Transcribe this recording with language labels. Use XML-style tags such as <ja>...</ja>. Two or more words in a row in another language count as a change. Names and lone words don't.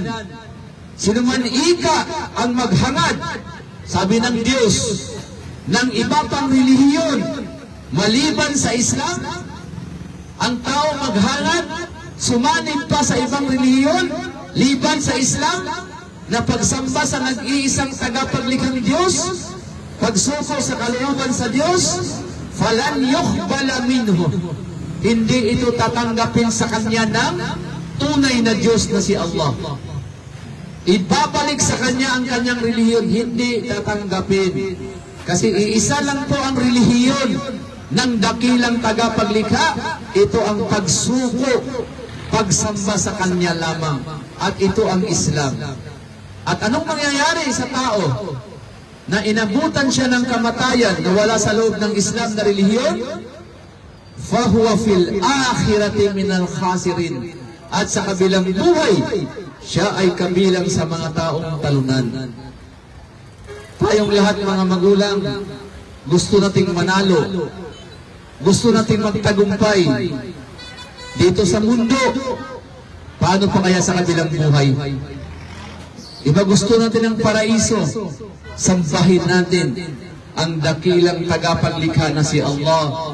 <tl>Sino man ika ang maghangad, sabi ng Diyos, ng iba pang relihiyon maliban sa Islam, ang tao maghangad, sumanib pa sa ibang relihiyon liban sa Islam, na pagsamba sa nag-iisang tagapaglikhang Diyos, pagsuko sa kalooban sa Diyos,</tl> <ar>فلن يقبل منه.</ar> <tl>Hindi ito tatanggapin sa kanya ng tunay na Diyos na si Allah. Ibabalik sa kanya ang kanyang relihiyon, hindi tatanggapin. Kasi iisa lang po ang relihiyon ng dakilang tagapaglikha, ito ang pagsuko, pagsamba sa kanya lamang. At ito ang Islam. At anong mangyayari sa tao na inabutan siya ng kamatayan na wala sa loob ng Islam na relihiyon?</tl> <ar>فهو في الآخرة من الخاسرين.</ar> <tl>At sa kabilang buhay, siya ay kabilang sa mga taong talunan. Tayong lahat mga magulang, gusto nating manalo, gusto nating magtagumpay dito sa mundo. Paano pa kaya sa kabilang buhay? Iba gusto natin ng paraiso, sambahin natin ang dakilang tagapaglikha na si Allah.</tl>